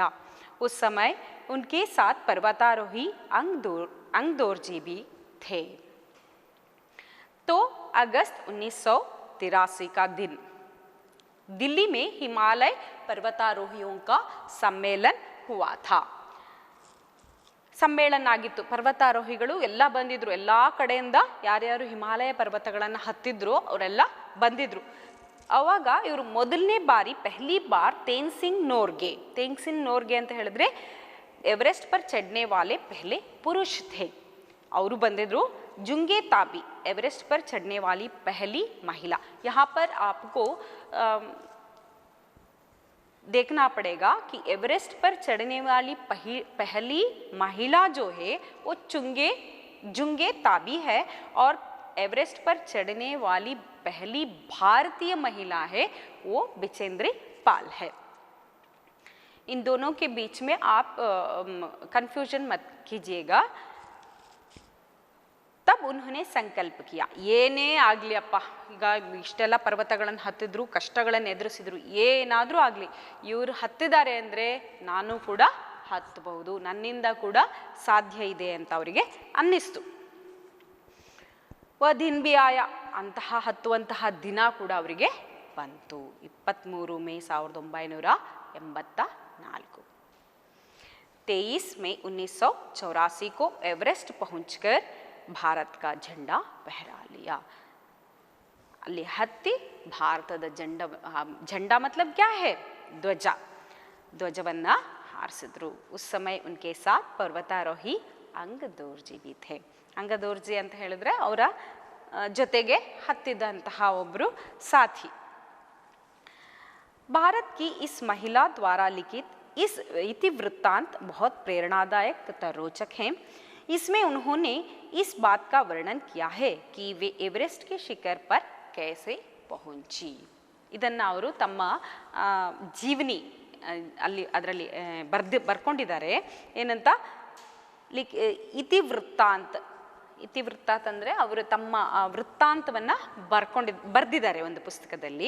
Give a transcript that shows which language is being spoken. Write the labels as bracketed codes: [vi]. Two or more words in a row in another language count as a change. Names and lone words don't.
[hi] उस समय उनके साथ पर्वतारोही अंगदोर्जी भी थे। तो अगस्त 1983 का दिन दिल्ली में हिमालय पर्वतारोहियों का सम्मेलन हुआ था। [kn] ಸಮ್ಮೇಳನ ಆಗಿತ್ತು, ಪರ್ವತಾರೋಹಿಗಳು ಎಲ್ಲ ಬಂದಿದ್ರು, ಎಲ್ಲ ಕಡೆಯಿಂದ ಯಾರ್ಯಾರು ಹಿಮಾಲಯ ಪರ್ವತಗಳನ್ನು ಹತ್ತಿದ್ರು ಅವರೆಲ್ಲ ಬಂದಿದ್ರು. ಆವಾಗ ಇವರು ಮೊದಲನೇ ಬಾರಿ [hi] पहली बार [kn] ತೇನ್ಸಿಂಗ್ ನೋರ್ಗೆ ಅಂತ ಹೇಳಿದ್ರೆ [hi] एवरेस्ट पर चढ़ने वाले पहले पुरुष थे, और [kn] ಬಂದಿದ್ರು. [hi] जुंगे ताबी एवरेस्ट पर चढ़ने वाली पहली महिला. यहाँ पर आपको देखना पड़ेगा कि एवरेस्ट पर चढ़ने वाली पहली महिला जो है वो जुंगे ताबी है, और एवरेस्ट पर चढ़ने वाली पहली भारतीय महिला है वो बिचेंद्री पाल है. इन दोनों के बीच में आप कंफ्यूजन मत कीजिएगा. तब उन्होंने संकल्प किया, [kn] ಏನೇ ಆಗಲಿ ಅಪ್ಪ, ಈಗ ಇಷ್ಟೆಲ್ಲ ಪರ್ವತಗಳನ್ನು ಹತ್ತಿದ್ರು, ಕಷ್ಟಗಳನ್ನು ಎದುರಿಸಿದ್ರು, ಏನಾದರೂ ಆಗಲಿ ಇವರು ಹತ್ತಿದ್ದಾರೆ ಅಂದರೆ ನಾನು ಕೂಡ ಹತ್ತಬಹುದು, ನನ್ನಿಂದ ಕೂಡ ಸಾಧ್ಯ ಇದೆ ಅಂತ ಅವರಿಗೆ ಅನ್ನಿಸ್ತು. [hi] दिन भी आया, [kn] ಅಂತಹ ಹತ್ತುವಂತಹ ದಿನ ಕೂಡ ಅವರಿಗೆ ಬಂತು. 23 ಮೇ 1984. [hi] 23 मई 1984 को एवरेस्ट पहुंचकर भारत का झंडा फहरा लिया. [kn] ಅಲ್ಲಿ ಹತ್ತಿ ಭಾರತದ [hi] झंडा मतलब क्या है, [kn] ಧ್ವಜವನ್ನ ಹಾರಿಸಿದ್ರು. [hi] उस समय उनके साथ पर्वतारोही अंगदोर्जी भी थे. [kn] अंगदोर्जी ಅಂತ ಹೇಳಿದ್ರೆ ಅವರ ಜೊತೆಗೆ ಹತ್ತಿದಂತಹ ಒಬ್ಬರು ಸಾಥಿ. [hi] भारत की इस महिला द्वारा लिखित इस इतिवृत्तांत बहुत प्रेरणादायक तथा रोचक है. इसमें उन्होंने इस बात का वर्णन किया है कि वे एवरेस्ट के शिखर पर कैसे पहुंची. [kn] ಇದನ್ನು ಅವರು ತಮ್ಮ ಜೀವನಿ ಅದರಲ್ಲಿ ಬರ್ಕೊಂಡಿದ್ದಾರೆ. ಏನಂತ ಇತಿವೃತ್ತಾಂತ ಅಂದರೆ ಅವರು ತಮ್ಮ ವೃತ್ತಾಂತವನ್ನು ಬರೆದಿದ್ದಾರೆ ಒಂದು ಪುಸ್ತಕದಲ್ಲಿ.